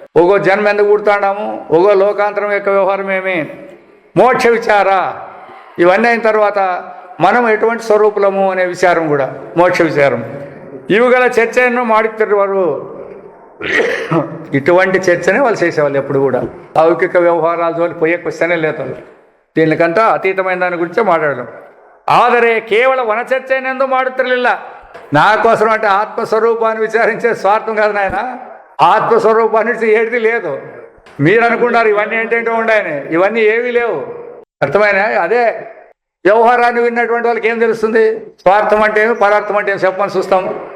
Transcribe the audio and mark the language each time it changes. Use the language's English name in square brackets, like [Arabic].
[Telugu] ఒగో జన్మ ఎందుకు పుడుతున్నాము, ఒగో లోకాంతరం యొక్క వ్యవహారం ఏమి, మోక్ష విచార, ఇవన్నీ అయిన తర్వాత మనం ఎటువంటి స్వరూపులము అనే విచారం కూడా మోక్ష విచారం. ఇవిగల చర్చను [Kannada] ಮಾಡುತ್ತಿರುವರು. [Telugu] ఇటువంటి చర్చనే వాళ్ళు చేసేవాళ్ళు ఎప్పుడు కూడా. లౌకిక వ్యవహారాల జోలి పోయే క్వశ్చనే లేదు. దీనికంతా అతీతమైన దాని గురించే మాట్లాడడం. [Kannada] ಆದರೆ ಕೇವಲ ವನಚರ್ಚೆನೆಂದು ಮಾಡುತ್ತಿರಲಿಲ್ಲ. [Telugu] నా కోసం అంటే ఆత్మస్వరూపాన్ని విచారించే స్వార్థం కాదు నాయన. ఆత్మస్వరూపాన్ని ఏది లేదు. మీరు అనుకున్నారు ఇవన్నీ ఏంటంటో ఉన్నాయని, ఇవన్నీ ఏవీ లేవు. అర్థమైనా? అదే వ్యవహారాన్ని విన్నటువంటి వాళ్ళకి ఏం తెలుస్తుంది? స్వార్థం అంటే ఏమి, పరార్థం అంటే ఏమి చెప్పని చూస్తాం.